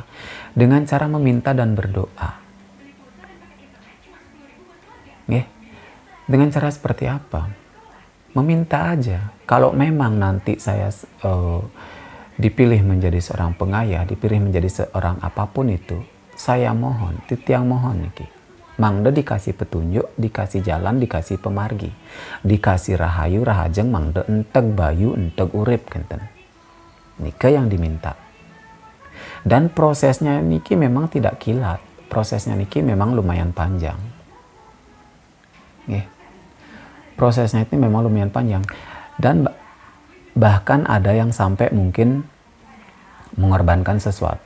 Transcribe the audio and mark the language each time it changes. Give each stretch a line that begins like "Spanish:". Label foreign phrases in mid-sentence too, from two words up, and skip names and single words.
Indonesian: Dengan cara meminta dan berdoa. Dengan cara seperti apa? Meminta aja. Kalau memang nanti saya dipilih menjadi seorang pengayah, dipilih menjadi seorang apapun itu, saya mohon,
Balinese: titiang mohon niki.
Indonesian: Mangda dikasih petunjuk, dikasih jalan, dikasih pemargi, dikasih rahayu, rahajeng,
Balinese: mangda enteg bayu, enteg urip, kenten.
Indonesian: Nika yang diminta. Dan prosesnya niki memang tidak kilat. Prosesnya niki memang lumayan panjang. Prosesnya itu memang lumayan panjang. Dan bahkan ada yang sampai mungkin mengorbankan sesuatu.